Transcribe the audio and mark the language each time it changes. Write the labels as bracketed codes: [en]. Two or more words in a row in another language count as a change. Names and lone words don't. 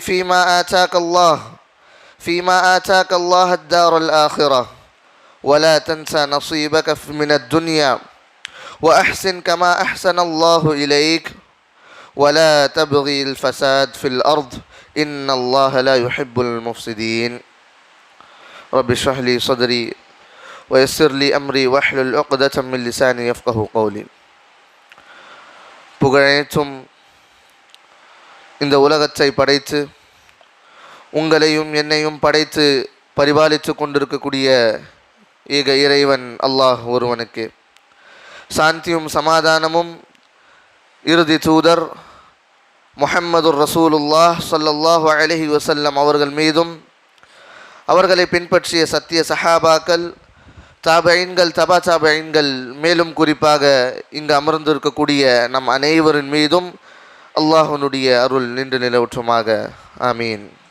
[ar] فيما آتاك الله الدار الآخرة ولا تنسى نصيبك من الدنيا وأحسن كما أحسن الله إليك ولا تبغي الفساد في الأرض إن الله لا يحب المفسدين رب اشرح لي صدري ويسر لي أمري واحلل عقدة من لساني يفقه قولي. [ta] புகழனைத்தும் இந்த உலகத்தை படைத்து உங்களையும் என்னையும் படைத்து பரிபாலித்து கொண்டிருக்கக்கூடிய ஏக இறைவன் அல்லாஹ் ஒருவனுக்கு சாந்தியும் சமாதானமும் இறுதி தூதர் [ar] محمد رسول الله صلى الله عليه وسلم [ta] அவர்கள் மீதும் அவர்களை பின்பற்றிய சத்திய சஹாபாக்கள் தாபைன்கள் தபா தாபைன்கள் மேலும் குறிப்பாக இங்கு அமர்ந்திருக்கக்கூடிய நம் அனைவரின் மீதும் அல்லாஹ்வுடைய அருள் நின்று நிலவற்றுமாக ஆமீன்.